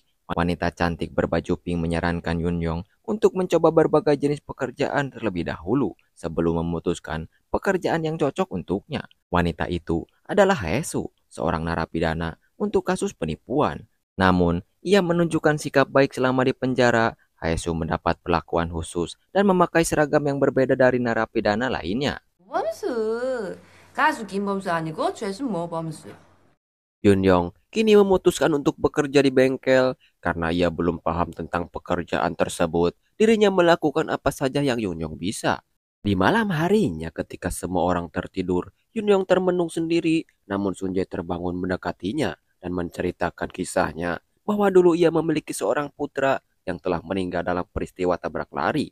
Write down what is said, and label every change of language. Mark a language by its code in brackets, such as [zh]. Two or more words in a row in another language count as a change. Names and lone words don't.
[id] Wanita cantik berbaju pink menyarankan Yunyong untuk mencoba berbagai jenis pekerjaan terlebih dahulu sebelum memutuskan pekerjaan yang cocok untuknya. Wanita itu adalah Haesu, seorang narapidana untuk kasus penipuan. Namun, ia menunjukkan sikap baik selama di penjara. Haesu mendapat perlakuan khusus dan memakai seragam yang berbeda dari narapidana lainnya. [ko] 범수 가수 김범수 아니고 죄수 모범수. [id] Yunyong kini memutuskan untuk bekerja di bengkel karena ia belum paham tentang pekerjaan tersebut. Dirinya melakukan apa saja yang Yunyong bisa. Di malam harinya ketika semua orang tertidur, Yunyong termenung sendiri, namun Sunjae terbangun mendekatinya dan menceritakan kisahnya bahwa dulu ia memiliki seorang putra yang telah meninggal dalam peristiwa tabrak lari.